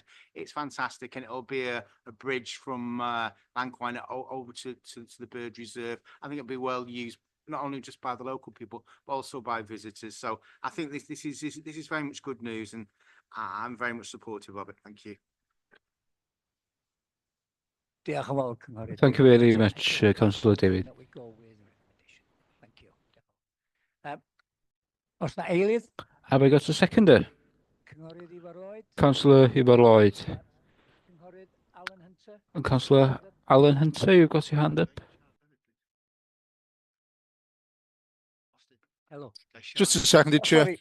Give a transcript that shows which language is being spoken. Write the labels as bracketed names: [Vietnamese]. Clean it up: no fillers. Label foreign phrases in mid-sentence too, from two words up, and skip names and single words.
[English] It's fantastic, and it'll be a bridge from Lanquine over to the bird reserve. I think it'll be well used, not only just by the local people, but also by visitors. So I think this is very much good news, and I'm very much supportive of it. Thank you. [Welsh] Diolch yn fawr, Cynghorydd. [English] Thank you very much, Councillor David. That we go with the recommendation. Thank you. [Welsh] Oes na eilydd? [English] Have I got a seconder? [Welsh] Cynghorydd Ifor Lloyd. [English] Councillor Ifor Lloyd. [Welsh] Cynghorydd Alan Hunter. [English] And Councillor Alan Hunter, you've got your hand up. Hello. Just a second, Chair. Sorry.